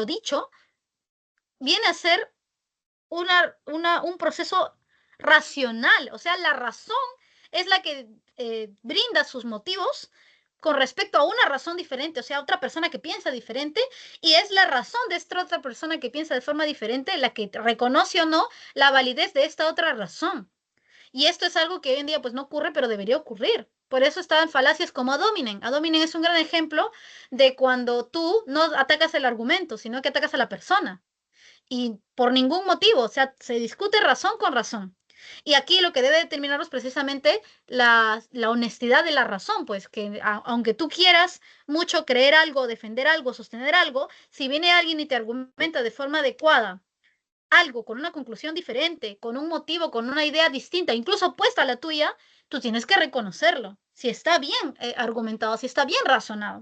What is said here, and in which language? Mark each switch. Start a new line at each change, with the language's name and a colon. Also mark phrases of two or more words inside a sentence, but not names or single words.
Spanish: dicho, viene a ser un proceso racional, o sea, la razón es la que brinda sus motivos con respecto a una razón diferente, o sea, otra persona que piensa diferente, y es la razón de esta otra persona que piensa de forma diferente la que reconoce o no la validez de esta otra razón. Y esto es algo que hoy en día pues no ocurre, pero debería ocurrir. Por eso están falacias como
Latin: ad hominem. Ad hominem
Spanish: es un gran ejemplo de cuando tú no atacas el argumento, sino que atacas a la persona y por ningún motivo, o sea, se discute razón con razón. Y aquí lo que debe determinar es precisamente la honestidad de la razón, pues que aunque tú quieras mucho creer algo, defender algo, sostener algo, si viene alguien y te argumenta de forma adecuada algo con una conclusión diferente, con un motivo, con una idea distinta, incluso opuesta a la tuya, tú tienes que reconocerlo, si está bien argumentado, si está bien razonado.